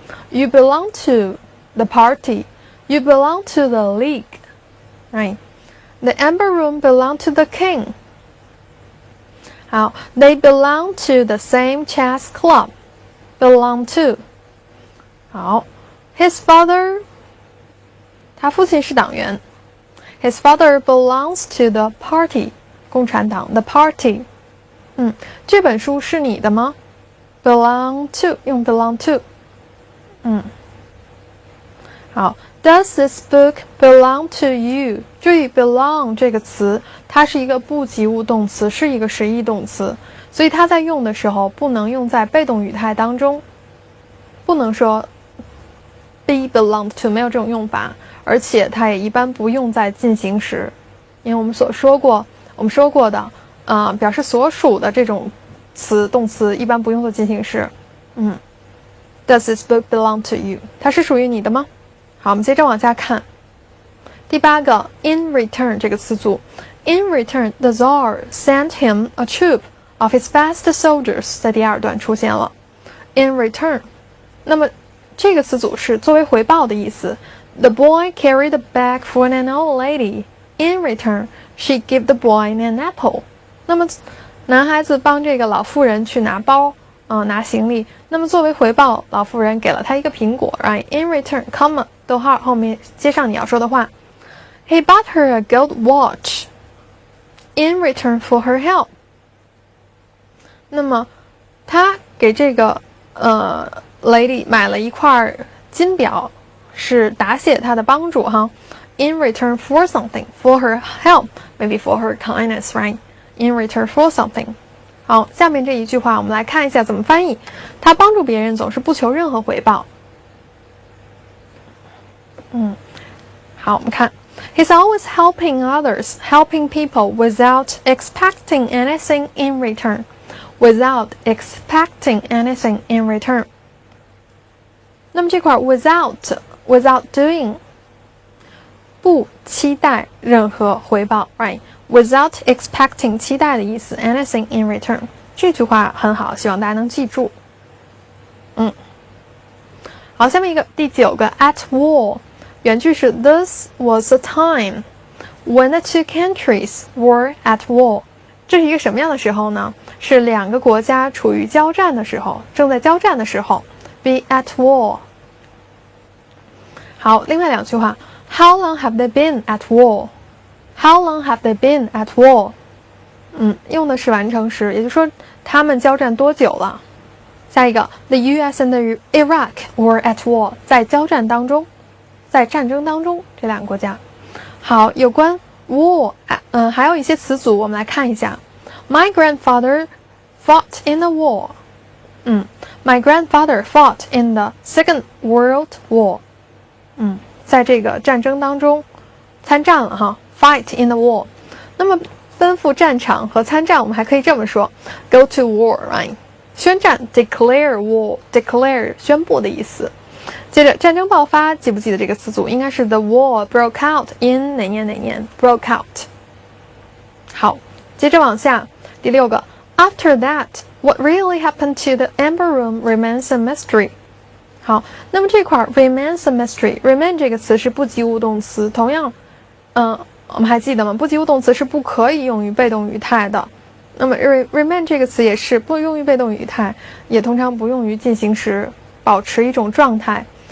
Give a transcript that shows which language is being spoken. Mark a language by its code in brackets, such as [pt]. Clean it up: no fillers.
[en] You belong to the party. You belong to the league, right? The Amber Room belonged to the king. 好 They belong to the same chess club. Belong to. [zh] 好 [en] His father, [zh] 他父亲是党员。 [en] His father belongs to the party. 共产党 the party. [zh] 这本书是你的吗？belong to 用 belong to. [en] 好 Does this book belong to you? [zh] 注意 belong 这个词，它是一个不及物动词，是一个实义动词，所以它在用的时候不能用在被动语态当中，不能说 be belonged to， 没有这种用法，而且它也一般不用在进行时，因为我们说过的，表示所属的这种动词一般不用做进行时。 [en] Does this book belong to you? [zh] 它是属于你的吗？好，我们接着往下看。第8个 [en] in return 这个词组 in return the Tsar sent him a troop of his best soldiers [zh] 在第2段出现了 in return， 那么这个词组是作为回报的意思。 [en] The boy carried a bag for an old lady. In return, she gave the boy an apple. [zh] 那么男孩子帮这个老妇人去拿包拿行李，那么作为回报，老妇人给了他一个苹果 right? [en] In return, [zh] comma 逗号后面接上你要说的话。 [en] He bought her a gold watch in return for her help. [zh] 那么他给这个lady 买了一块金表，是答谢他的帮助哈。 [en] In return for something, for her help, maybe for her kindness, right? In return for something. [zh] 好，下面这一句话我们来看一下怎么翻译。他帮助别人总是不求任何回报。 [en] 好，我们看 He's always helping others, helping people without expecting anything in return. Without expecting anything in return. [zh] 那么这块 without doing 不期待任何回报 right? [en] Without expecting [zh] 期待的意思 [en] anything in return [zh] 这句话很好，希望大家能记住。好，下面一个第9个 [en] at war 原句是 This was a time when the two countries were at war. [zh] 这是一个什么样的时候呢？是2个国家处于交战的时候，正在交战的时候 be at war。好，另外2句话 [en] How long have they been at war? How long have they been at war? [zh] 用的是完成时，也就是说他们交战多久了。下一个 [en] The US and Iraq were at war [zh] 在交战当中，在战争当中，这2个国家。好，有关 war 还有一些词组我们来看一下。 [en] My grandfather fought in the war. My grandfather fought in the Second World War. [zh] 在这个战争当中参战了哈 fight in the war。那么奔赴战场和参战我们还可以这么说 go to war right 宣战 declare war declare 宣布的意思。接着战争爆发，记不记得这个词组应该是 the war broke out in 哪年 broke out。好，接着往下第6个 [en] After that what really happened to the Amber Room remains a mystery。 [zh] 好，那么这块 remains a mystery remain 这个词是不及物动词，同样我们还记得吗？不及物动词是不可以用于被动语态的。那么 remain 这个词也是不用于被动语态，也通常不用于进行时，保持一种状态。